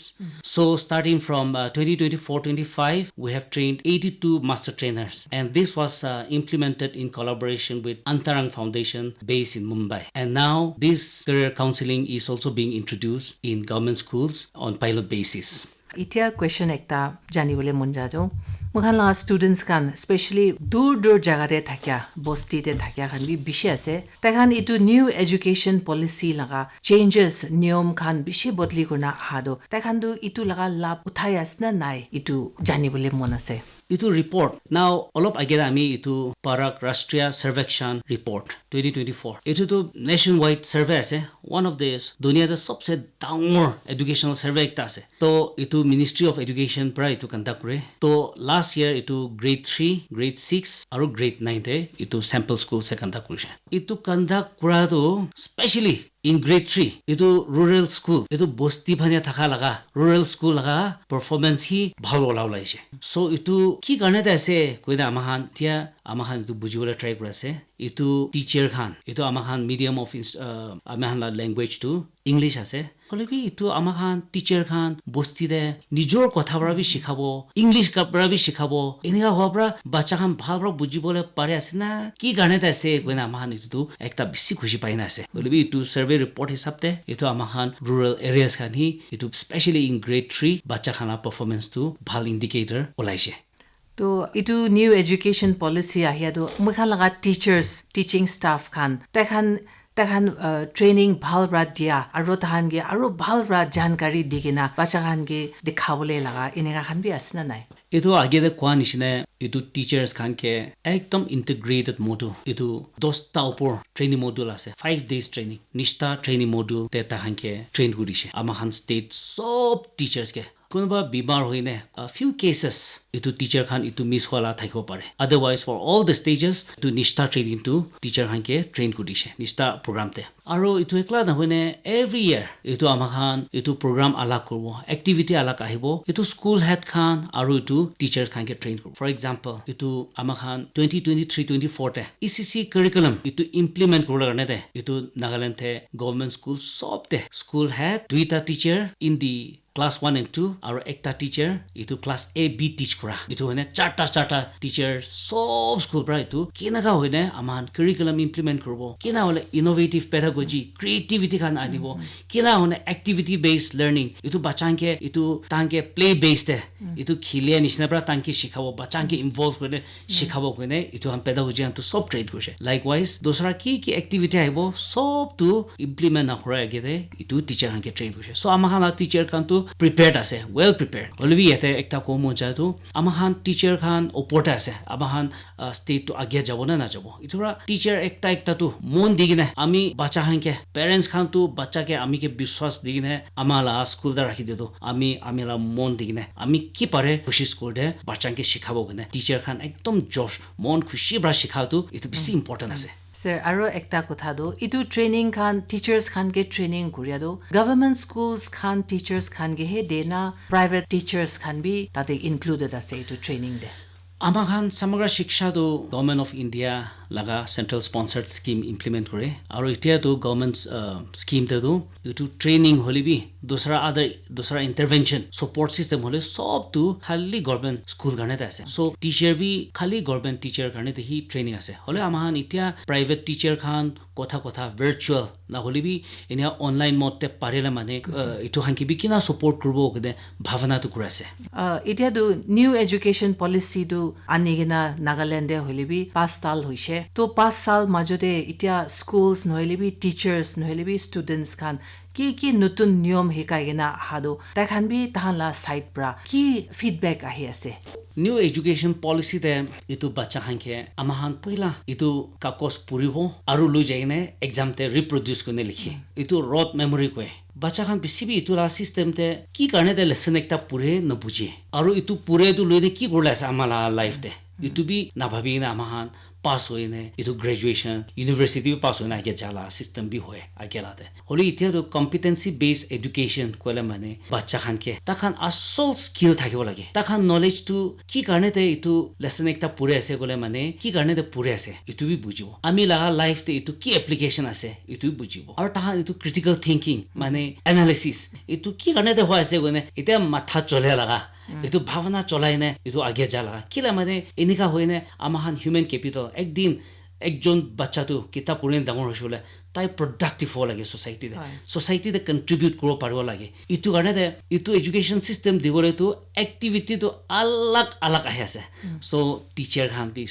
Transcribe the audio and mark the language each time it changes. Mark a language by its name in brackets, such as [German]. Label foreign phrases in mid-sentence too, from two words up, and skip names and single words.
[English] So starting from 2024-25, we have trained 82 master trainers, and this was implemented in collaboration with Antarang Foundation based in Mumbai. And now this career counseling is also being introduced in government schools on pilot basis. [Naga Pidgin] Itia question ekta janibole mon jajo. Mukhan la students kan especially dur jaga de thakya bosti de thakya khan bi bishi ase. Takhan itu new education policy laga changes niyom khan bishi bodli kurna hado. Takhan du itu laga lab uthai asna nai itu janibole mon ase. Itu report. [English] Now, all of [Naga Pidgin] agera ami itu Parak Rashtriya Sarvekshan Report 2024. Itu to [English] nationwide survey [Naga Pidgin] ase. [English] One of the [Naga Pidgin] dunia da sabse dangor [English] educational survey [Naga Pidgin] ekta ase. To itu Ministry of Education pra itu conduct kore. To [English] last year [Naga Pidgin] itu grade 3, grade 6 aru grade 9 te itu [English] sample school [Naga Pidgin] se conduct korise. Itu conduct kora to [English] especially in grade 3 [Naga Pidgin] itu [English] rural school [Naga Pidgin] itu bosti bhania thaka laga [English] rural school [Naga Pidgin] laga performance hi bhal ola olaise. So itu ki karne ta ase koina amahan tia amahan itu bujibole try korase. Itu teacher khan itu amahan [English] medium of [Naga Pidgin] amahan la language to English ase. Kolebi itu amahan teacher khan bosti de nijor kotha bara bi shikhabo English ka bara bi shikhabo enika hobra bacha khan bhal bra bujibole pare ase na ki karne ta ase koina amahan itu tu ekta bisi khushi paina ase. Kolebi itu [English] survey report [Naga Pidgin] hisabte itu amahan [English] rural areas [Naga Pidgin] khan hi itu [English] especially in grade 3 [Naga Pidgin] bacha khana performance tu bhal indicator olaise. To itu [English] new education policy [Naga Pidgin] ahia do mukha laga [English] teachers teaching staff [Naga Pidgin] khan takhan training bhal ra dia aro tahan ge aro bhal ra jankari digina bacha khan ge dikhawole laga inega khan bi asna nai. Itu age de kwa nishine itu teachers khan ke ekdom [English] integrated module [Naga Pidgin] itu 10 ta upor [English] training module [Naga Pidgin] ase [English] 5 days training [Naga Pidgin] nishta [English] training module [Naga Pidgin] te ta khan ke train kurise amahan state sob teachers ke konoba bimar hoine [English] a few cases [Naga Pidgin] itu teacher khan itu miss hola thaibo pare [English] otherwise for all the stages [Naga Pidgin] to nishta training to teacher khan ke train kurise nishta program te aro itu ekla na hoine [English] every year [Naga Pidgin] itu amahan itu program alak korbo activity alak ahibo itu [English] school head [Naga Pidgin] khan aro itu teachers khan ke train korbo [English] for example [Naga Pidgin] itu amahan 2023-24 te [English] ECC curriculum [Naga Pidgin] itu implement korla karne te itu Nagaland te [English] government school [Naga Pidgin] sob te [English] school head [Naga Pidgin] duita [English] teacher in the class 1 and 2 [Naga Pidgin] aro ekta teacher itu class A B teach kora itu hoine charta teacher sob school pra itu kinaga hoine aman curriculum implement korbo kina hole [English] innovative pedagogy creativity [Naga Pidgin] khan anibo kina hone [English] activity based [Naga Pidgin] learning itu bachanke itu tanke [English] play based [Naga Pidgin] itu khilia nishna pra tanke shikhabo bachanke involve kore shikhabo kone itu ham pedagogy an to sob trade korse likewise dosra ki activity aibo sob to implement na kora agede itu teacher han ke train korse so amahan teacher kan to prepared ase [English] well prepared [Naga Pidgin] holbi ete ekta komo jatu amahan teacher khan oporta ase amahan state to agya jabo na jabo itura teacher ekta tu mon digine ami bacha han ke parents khan tu bacha ke ami ke biswas digine amala school da rakhi dedo amila mon digine ami ki pare koshish korde bacha ke shikhabo gane teacher khan ekdom josh mon khushi bra shikhatu itu bisi important ase. Sir, aro ekta kotha do itu training khan teachers khan ke training kuria do [English] government schools [Naga Pidgin] khan teachers khan ge he dena [English] private teachers [Naga Pidgin] khan bi tate included ase itu training de Amahan Samagra Shiksha to Government of India laga [English] central sponsored scheme [Naga Pidgin] implement kore aro itia to [English] government's scheme [Naga Pidgin] te do itu training holibi dosra intervention [English] support system [Naga Pidgin] hole sob to khali [English] government school [Naga Pidgin] garne ta ase so teacher bi khali [English] government teacher [Naga Pidgin] garne te hi training ase hole amahan itia [English] private teacher [Naga Pidgin] khan kotha virtual na holibi enia [English] online mode [Naga Pidgin] te parela mane itu hanki bi kina support kurbo kede bhavana to kurase itia do [English] new education policy [Naga Pidgin] do anigena Nagaland de holibi 5 साल hoise to 5 साल majode itia schools nohelebi teachers nohelebi students khan ki nutun niyom hikaigena hado ta khan bi tahan la side pra ki feedback ahi ase [English] new education policy [Naga Pidgin] te itu bacha hanke amahan poila itu kakos puribo aru lu jaine exam te reproduce kone likhe itu [English] rote memory [Naga Pidgin] ko bacha khan bisibi itu la system te ki karne de lesson ekta pure na buje aru itu pure tu loine ki gorla asa amala life te itu bi na bhabi na amahan pass hoine itu [English] graduation university [Naga Pidgin] pass hoina age jala system bi hoye agela de holi itia to [English] competency based education [Naga Pidgin] kola mane bacha khan ke ta khan asol skill thakibo lage ta khan knowledge to ki karne te itu lesson ekta pure ase gole mane ki karne te pure ase itu bi bujibo ami laga life te itu ki application ase itu bi bujibo aru ta khan itu [English] critical thinking [Naga Pidgin] mane analysis itu ki karne te hoye ase gone itia matha chole laga itu bhavana cholaine itu age jala kila mane enika hoine amahan [English] human capital [Naga Pidgin] ekdin ekjon bacha tu kitab purine dangor hoshole তাই productive ho lage society de contribute koro paribo lage itu karone de itu [English] education system [Naga Pidgin] dibole to activity to alag ahi ase so teacher khan bi